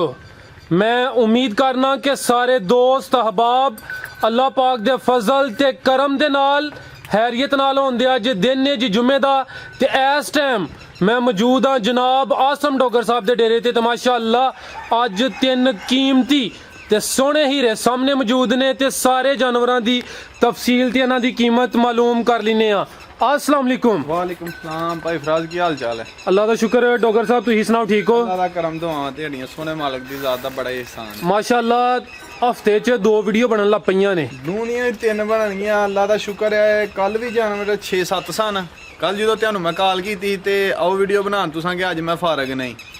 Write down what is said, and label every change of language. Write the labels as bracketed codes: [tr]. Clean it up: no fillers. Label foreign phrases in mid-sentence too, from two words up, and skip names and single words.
[pa] مَیں امید کرنا کہ سارے دوست احباب اللہ پاک دے فضل تے کرم دے نال خیریت نال ہوندے. اج دن نے جی جمعے دا تے اس ٹائم مَیں موجود ہاں جناب آصم ڈوگر صاحب دے ڈیرے تے ماشاءاللہ اج تن قیمتی تے سوہنے ہیرے سامنے موجود نے تے سارے جانوراں دی تفصیل تے انہاں دی قیمت معلوم کر لینے آ. [ar] السلام عليكم. وعليكم سلام [pa] بھائی فراز کی حال چال ہے? اللہ دا شکر ہے ڈوگر صاحب، تسیں سناؤ ٹھیک ہو? اللہ دا کرم دعاواں تے ہڈیاں سونے مالک دی ذات دا بڑا احسان ہے. ماشاءاللہ ہفتے چ 2 ویڈیو بنن لگ پئیاں نے. دنیا 3 بننیاں، اللہ دا شکر ہے. کل بھی جانور 6-7 سن. کل جو تہانوں مَیں کال کی تے آؤ ویڈیو بنان تساں کہ اج مَیں فارغ نہیں.